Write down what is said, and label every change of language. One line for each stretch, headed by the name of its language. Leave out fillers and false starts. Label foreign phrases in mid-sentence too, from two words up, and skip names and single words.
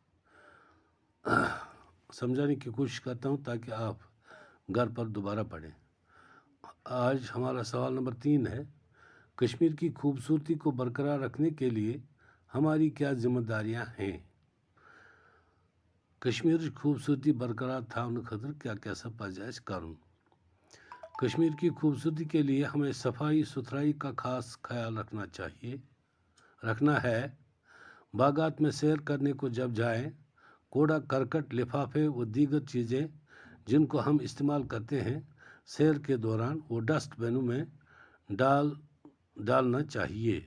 Urdu: سمجھانے کی کوشش کرتا ہوں تاکہ آپ گھر پر دوبارہ پڑھیں. آج ہمارا سوال نمبر 3 ہے، کشمیر کی خوبصورتی کو برقرار رکھنے کے لیے ہماری کیا ذمہ داریاں ہیں. کشمیر کی خوبصورتی
Kashmiri: برقرار تھاونہٕ خٲطرٕ کیا کیٛاہ پزِ اَسہِ کرُن.
Urdu: کشمیر کی خوبصورتی کے لیے ہمیں صفائی ستھرائی کا خاص خیال رکھنا ہے. باغات میں سیر کرنے کو جب جائیں، کوڑا کرکٹ، لفافے و دیگر چیزیں جن کو ہم استعمال کرتے ہیں، سیر کے دوران وہ ڈسٹ بنوں میں ڈالنا چاہیے.